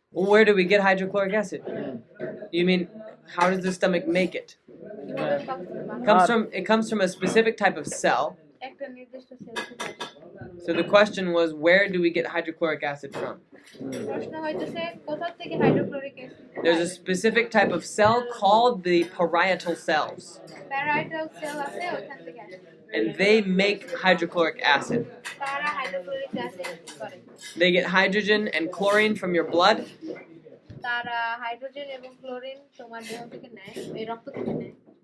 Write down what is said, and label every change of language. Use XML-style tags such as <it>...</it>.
<en>Where do we get hydrochloric acid? You mean how does the stomach make it?</en> <bn>কিভাবে পাকস্থলী বানায়?</bn> <en>It comes from a specific type of cell.</en> <bn>একটা নির্দিষ্ট sell থেকে আসে।</bn> <en>So the question was, where do we get hydrochloric acid from?</en> <bn>প্রশ্ন হইতেছে কোথা থেকে hydrochloric acid?</bn> <en>There's a specific type of cell called the parietal cells,</en> <bn>parietal sell আছে ওখান থেকে আসে।</bn> <en>and they make hydrochloric acid.</en> <bn>তারা হাইড্রোক্লোরিক অ্যাসিড করে।</bn> <en>They get hydrogen and chlorine from your blood,</en> <bn>তারা হাইড্রোজেন এবং ক্লোরিন তোমার দেহ থেকে নেয়, এই রক্ত থেকে নেয়</bn>